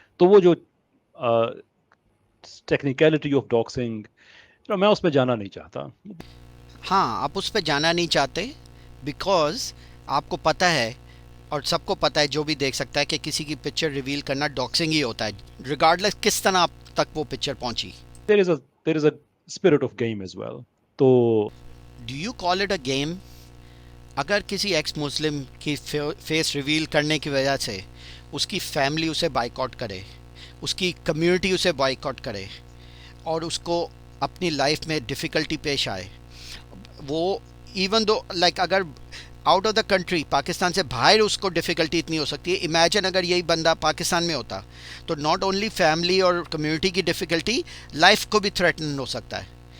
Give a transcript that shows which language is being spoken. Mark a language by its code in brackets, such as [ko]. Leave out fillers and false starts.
[ur] تو وہ جو ٹیکنیکلٹی آف ڈاکسنگ, میں اس پہ جانا نہیں چاہتا. ہاں, آپ اس پہ جانا نہیں چاہتے بیکاز آپ کو پتہ ہے اور سب کو پتہ ہے, جو بھی دیکھ سکتا ہے, کہ کسی کی پکچر ریویل کرنا ڈاکسنگ ہی ہوتا ہے, ریگارڈلیس کس طرح آپ تک وہ پکچر پہنچی. [en] there is a spirit of game as well. تو do you call it a game? [ur] اگر کسی ایکس مسلم کی فیس ریویل کرنے کی وجہ سے اس کی فیملی اسے بائیکاٹ کرے, اس کی کمیونٹی اسے بائیکاٹ کرے, اور اس کو اپنی لائف میں ڈیفیکلٹی پیش آئے, وہ ایون دو لائک اگر out of the country Pakistan سے باہر اس کو ڈیفیکلٹی اتنی ہو سکتی ہے, امیجن اگر یہی بندہ پاکستان میں ہوتا تو ناٹ اونلی فیملی اور کمیونٹی کی ڈیفیکلٹی, لائف کو بھی تھریٹن ہو سکتا ہے.